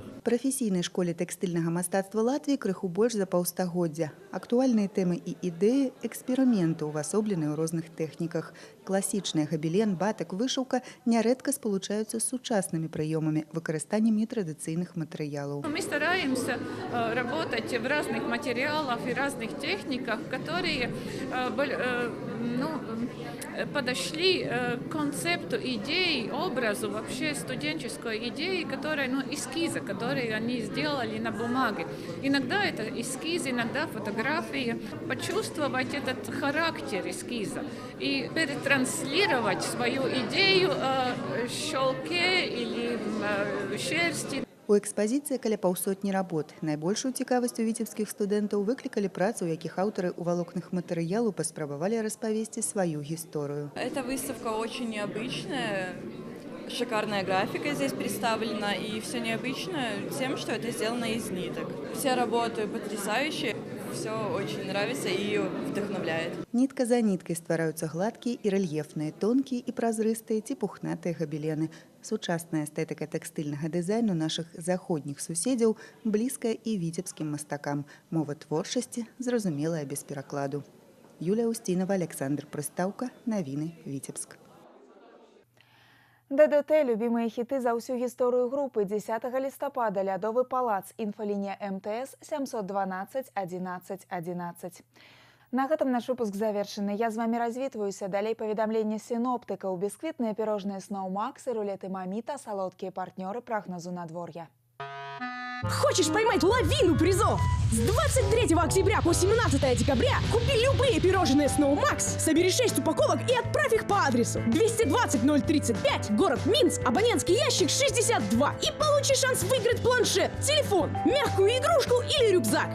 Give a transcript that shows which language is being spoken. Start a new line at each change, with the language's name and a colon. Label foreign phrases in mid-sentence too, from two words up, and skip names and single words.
Belarusian: Прафесійнай школе тэкстыльнага мастацтва Латвіі крыху больш за паўстагоддзя. Актуальныя тэмы і ідэі эксперыменту увасобленыя ў розных тэхніках. Класічныя габелен, батак, вышыўка нярэдка спалучаюцца з сучаснымі прыёмамі, выкарыстаннем нетрадыцыйных матэрыялаў.
Russian: Мы стараемся работать в разных материалах и разных техниках, которые подошли к концепту идеи, образу, вообще студенческой идеи, которая, эскиза, которые они сделали на бумаге. Иногда это эскизы, иногда фотографии. Почувствовать этот характер эскиза и перетранслировать свою идею в шелке или в шерсти.
Belarusian: У экспазіцыі каля паўсотні работ. Найбольшую цікавасць у віцебскіх студэнтаў выклікалі працы, у якіх аўтары ў валокнах матэрыялу паспрабавалі распавесці сваю гісторыю.
Russian: Эта выставка очень необычная. Шикарная графика здесь представлена, и все необычно тем, что это сделано из ниток. Все работы потрясающие, все очень нравится и вдохновляет.
Belarusian: Нітка за ніткай ствараюцца гладкія і рэльефныя, тонкія і празрыстыя ці пухнатыя габелены. Сучасная эстэтыка тэкстыльнага дызайну нашых заходніх суседзяў блізкая і віцебскім мастакам. Мова творчасці зразумелая без перакладу. Юлія Устінова, Александр Прыстаўка, навіны Віцебск.
Russian: ДДТ – любимые хиты за всю
Belarusian: гісторыю групы. 10 лістапада Лядовы палац, інфалінія МТС 712 11 11. На гэтым наш выпуск завершаны. Я з вами развітваюся. Далей паведамленне сіноптыкаў, бісквітныя пірожныя Сноу Макс і рулеты Маміта, салодкія партнёры прагнозу надвор'я.
Russian: Хочешь поймать лавину призов? С 23 октября по 17 декабря купи любые пирожные Snow Max, собери 6 упаковок и отправь их по адресу 220 035, город Минск, абонентский ящик 62 и получи шанс выиграть планшет, телефон, мягкую игрушку или рюкзак.